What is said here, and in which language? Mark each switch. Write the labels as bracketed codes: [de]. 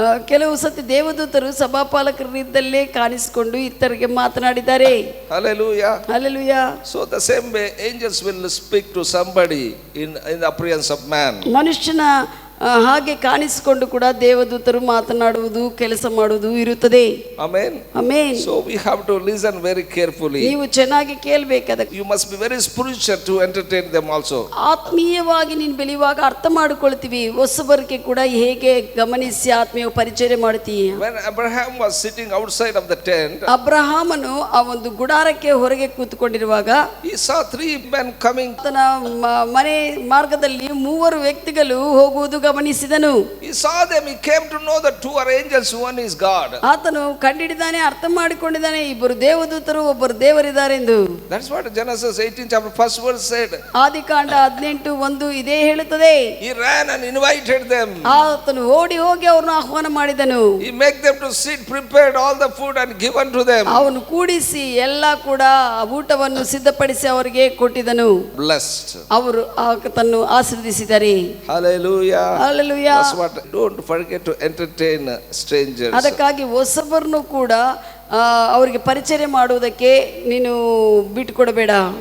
[kn] ಕೆಲವು ಸತಿ ದೇವದೂತರು ಸಭಾಪಾಲಕರಿದ್ದಲ್ಲೇ ಕಾಣಿಸಿಕೊಂಡು ಇತರರಿಗೆ ಮಾತನಾಡಿದ್ದಾರೆ. [en] Hallelujah. Hallelujah. So the same way angels will speak to somebody in the appearance of man. [kn] ಮನುಷ್ಯನ ಹಾಗೆ ಕಾಣಿಸಿಕೊಂಡು ಕೂಡ ದೇವದೂತರು ಮಾತನಾಡುವುದು ಕೆಲಸ ಮಾಡುವುದು ಇರುತ್ತದೆ. [en] Amen. Amen. So we have to listen very carefully. [kn] ನೀವು ಚೆನ್ನಾಗಿ ಕೇಳಬೇಕಾದ. [en] You must be very spiritual to entertain them also. [kn] ಆತ್ಮೀಯವಾಗಿ ನೀನು ಬೆಳೆಯುವಾಗ ಅರ್ಥ ಮಾಡಿಕೊಳ್ತೀವಿ, ಹೊಸಬರಿಗೆ ಕೂಡ ಹೇಗೆ ಗಮನಿಸಿ ಆತ್ಮೀಯ ಪರಿಚಯ ಮಾಡ್ತೀಯ. [en] When Abraham was sitting outside of the tent, [kn] ಅಬ್ರಹಾಮನು ಆ ಒಂದು ಗುಡಾರಕ್ಕೆ ಹೊರಗೆ ಕೂತ್ಕೊಂಡಿರುವಾಗ [en] he saw 3 men coming. [kn] ತನ್ನ ಮನೆ ಮಾರ್ಗದಲ್ಲಿ 3 ವ್ಯಕ್ತಿಗಳು ಹೋಗುವುದು ಗಮನಿಸಿದನು. [en] He saw them, he came to know that 2 are angels, one is God. [kn] ಆತನು ಕಂಡಿಡಿದಾನೆ, ಅರ್ಥ ಮಾಡಿಕೊಂಡಿದ್ದಾನೆ, ಇಬ್ಬರು ದೇವದೂತರು ಒಬ್ಬರು ದೇವರಿದ್ದಾರೆ ಎಂದು. [en] That's what Genesis 18 chapter 1st verse said. [kn] ಆದಿಕಾಂಡ 18:1 ಇದೇ ಹೇಳುತ್ತದೆ. [en] He ran and invited them. [kn] ಆತನು ಓಡಿ ಹೋಗಿ ಅವರನ್ನು ಆಹ್ವಾನ ಮಾಡಿದನು. [en] He made them to sit, prepared all the food and given to them. [kn] ಅವನು ಕೂಡಿಸಿ ಎಲ್ಲ ಕೂಡ ಊಟವನ್ನು ಸಿದ್ಧಪಡಿಸಿ ಅವರಿಗೆ ಕೊಟ್ಟಿದನು. [en] Blessed. [kn] ಅವರು ಆತನನ್ನು ಆಶೀರ್ವದಿಸಿದ್ದಾರೆ. [en] Hallelujah. Hallelujah. That's what, don't forget to entertain strangers. [kn] ಅದಕ್ಕಾಗಿ ಹೊಸಬರನ್ನು ಕೂಡ ಅವರಿಗೆ ಪರಿಚಯ ಮಾಡುವುದಕ್ಕೆ ನೀನು ಬಿಟ್ಟು ಕೊಡಬೇಡ.